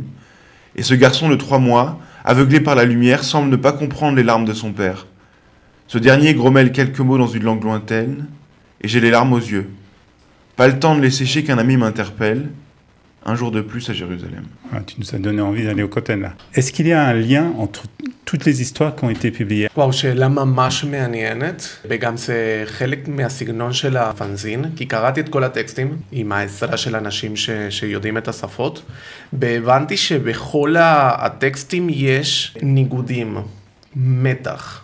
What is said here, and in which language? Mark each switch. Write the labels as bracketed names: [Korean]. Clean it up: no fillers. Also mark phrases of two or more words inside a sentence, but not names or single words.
[French] Et ce garçon de 3 mois, aveuglé par la lumière, semble ne pas comprendre les larmes de son père. Ce dernier grommelle quelques mots dans une langue lointaine, et j'ai les larmes aux yeux. Pas le temps de les sécher qu'un ami m'interpelle. Un jour de plus à Jérusalem. Ah, tu nous as donné envie d'aller au Kotel là. Est-ce qu'il y a un lien entre toutes les histoires qui ont été publiées? [Hebrew] וואו, שאלה ממש מעניינת, וגם זה חלק מהסגנון של הפנזין, כי קראתי את כל הטקסטים עם העזרה של אנשים שיודעים את השפות, והבנתי שבכל הטקסטים יש ניגודים, מתח.